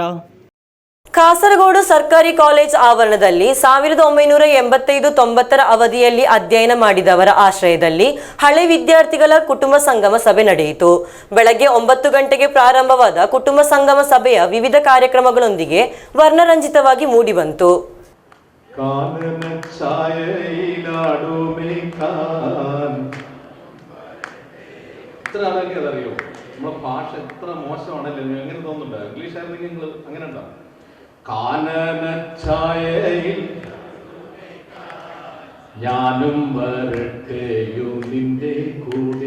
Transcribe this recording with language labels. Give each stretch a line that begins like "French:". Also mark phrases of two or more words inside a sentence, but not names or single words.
Kannada: ಕಾಸರಗೋಡು ಸರ್ಕಾರಿ ಕಾಲೇಜ್ ಆವರಣದಲ್ಲಿ 1985-90 ಅವಧಿಯಲ್ಲಿ ಅಧ್ಯಯನ ಮಾಡಿದವರ ಆಶ್ರಯದಲ್ಲಿ ಹಳೆ ವಿದ್ಯಾರ್ಥಿಗಳ ಕುಟುಂಬ ಸಂಗಮ ಸಭೆ ನಡೆಯಿತು. ಬೆಳಗ್ಗೆ 9 ಗಂಟೆಗೆ ಪ್ರಾರಂಭವಾದ ಕುಟುಂಬ ಸಂಗಮ ಸಭೆಯ ವಿವಿಧ ಕಾರ್ಯಕ್ರಮಗಳೊಂದಿಗೆ ವರ್ಣರಂಜಿತವಾಗಿ ಮೂಡಿಬಂತು.
Malayalam: അറിയോ നമ്മളെ ഭാഷ എത്ര മോശമാണല്ലോ, എങ്ങനെ തോന്നുന്നുണ്ടോ? ഇംഗ്ലീഷ് ആയിരുന്നെങ്കിൽ നിങ്ങൾ അങ്ങനെ ഉണ്ടോ? കാനനഛായയിൽ ഞാനും വരട്ടെയോ നിന്റെ കൂടെ.